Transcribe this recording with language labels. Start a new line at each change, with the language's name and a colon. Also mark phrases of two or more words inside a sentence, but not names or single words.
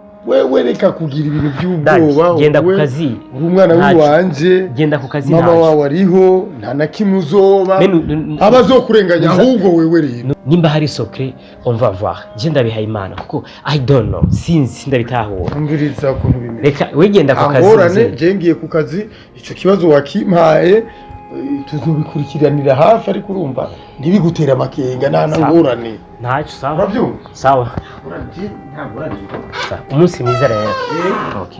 Rundi: wewe reka kugira ibintu by'ubwoba genda ku kazi umwana w'iwanje genda ku kazi mama wawe ariho nta na kimwe uzoba abazokurenganya ahubwo wewe rero nimba hari secret
French: on va voir
Rundi: genda bihaye Imana kuko
English: I don't know
Rundi: sinzi ndabitahura umviriza ukuntu bimeze reka we genda ku kazi ngorane je ngiye ku kazi ico kibazo wakimpaye tuzobikurikiranira hafi ariko urumva ntibigutera amakenga nta ngorane ntacyo sawa umunsi mwiza rero okay